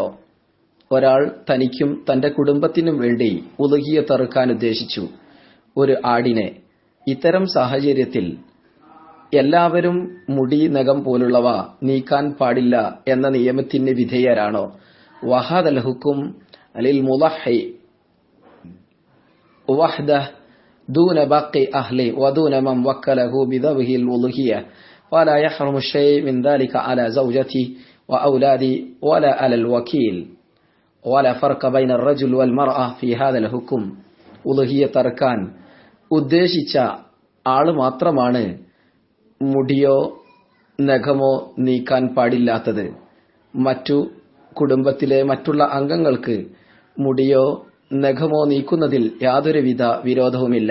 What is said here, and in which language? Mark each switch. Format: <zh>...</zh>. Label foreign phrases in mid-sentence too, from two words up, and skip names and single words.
<ml>ഒരാൾ തനിക്കും തന്റെ കുടുംബത്തിനും വേണ്ടി ഉളുഹിയ്യത്ത് അറുക്കാൻ ഉദ്ദേശിച്ചു, ഒരു ആടിനെ. ഇത്തരം സാഹചര്യത്തിൽ എല്ലാവരും മുടി, നഖം പോലുള്ളവ നീക്കാൻ പാടില്ല എന്ന നിയമത്തിന് വിധേയരാണോ?</ml> <ar>وهذا الحكم على المضحي وحده دون باقي أهله ودون من وكله بذبه الأضحية ولا يحرم الشيء من ذلك على زوجته وأولاده ولا على الوكيل ولا فرق بين الرجل والمرأة في هذا الحكم.</ar> <ml>ഉളുഹിയ്യത്ത് അറുക്കാൻ ഉദ്ദേശിച്ച ആള് മാത്രമാണ് മുടിയോ നഖമോ നീക്കാൻ പാടില്ലാത്തത്. മറ്റു കുടുംബത്തിലെ മറ്റുള്ള അംഗങ്ങൾക്ക് മുടിയോ നഖമോ നീക്കുന്നതിൽ യാതൊരുവിധ വിരോധവുമില്ല.</ml>